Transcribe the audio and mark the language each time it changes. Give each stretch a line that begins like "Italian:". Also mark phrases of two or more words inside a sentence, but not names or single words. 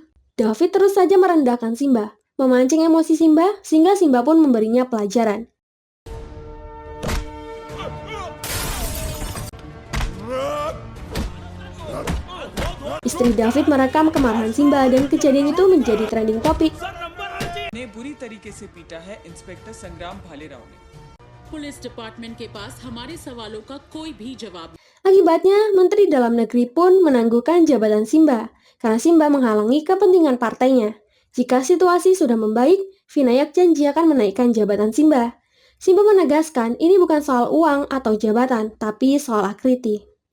Indonesian: David terus saja merendahkan Simba, memancing emosi Simba sehingga Simba pun memberinya pelajaran. Istri David merekam kemarahan Simba dan kejadian itu menjadi
English: trending topik.
Hindi: ने बुरी तरीके से पीटा है इंस्पेक्टर संग्राम भालेराव ने।
English: police department
Hindi: के पास हमारे सवालों का कोई भी जवाब
Indonesian: Akibatnya, Menteri Dalam Negeri pun menangguhkan jabatan Simba karena Simba menghalangi kepentingan partainya. Jika situasi sudah membaik, Vinayak janji akan menaikkan jabatan Simba. Simba menegaskan ini bukan soal uang atau jabatan, tapi soal Akriti.